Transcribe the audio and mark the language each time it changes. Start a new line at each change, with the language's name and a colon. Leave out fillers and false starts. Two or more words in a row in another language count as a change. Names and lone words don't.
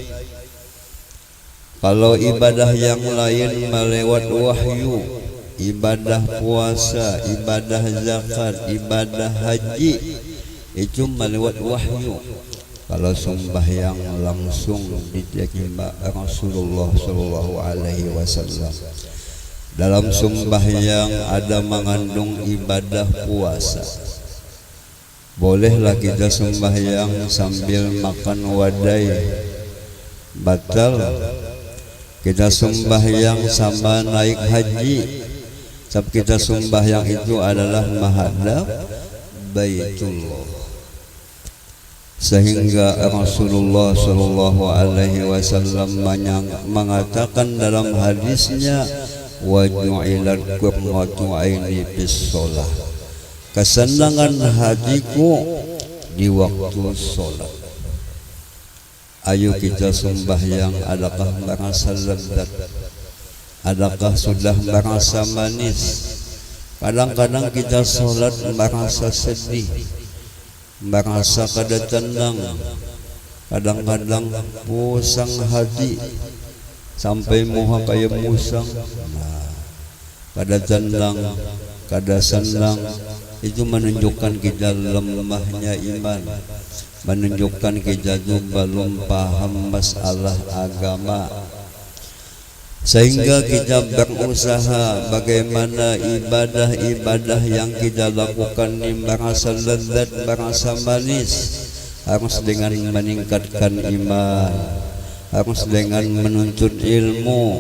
Indonesian: Kalau ibadah yang lain melewat wahyu, ibadah puasa, ibadah zakat, ibadah haji, itu melewat wahyu. Kalau sembahyang langsung diterima Rasulullah
Arabic: صلى الله عليه وسلم.
Indonesian: Dalam sembahyang ada mengandung ibadah puasa.
Banjar: Bolehlah kita sembahyang sambil makan wadai, batal.
Indonesian: Kita sembahyang sama naik haji, sebab kita sembahyang itu adalah menghadap Baitullah. Sehingga Rasulullah
Arabic: صلى الله عليه وسلم
Indonesian: mengatakan dalam hadisnya,
Arabic: وجعلت قرة عيني في الصلاة.
Indonesian: Kesenangan hatiku di waktu salat. Ayo kita sembahyang, adakah merasa lezat? Adakah sudah merasa manis?
Banjar: Kadang-kadang kita salat merasa sedih, merasa kada tenang, kadang-kadang pusang hati sampai muha kaya musang. Kada tenang, kada senang, itu menunjukkan kita lemahnya iman, menunjukkan kita itu belum paham masalah agama.
Indonesian: Sehingga kita berusaha bagaimana ibadah-ibadah yang kita lakukan ini merasa lezat, merasa manis, harus dengan meningkatkan iman, harus dengan menuntut ilmu.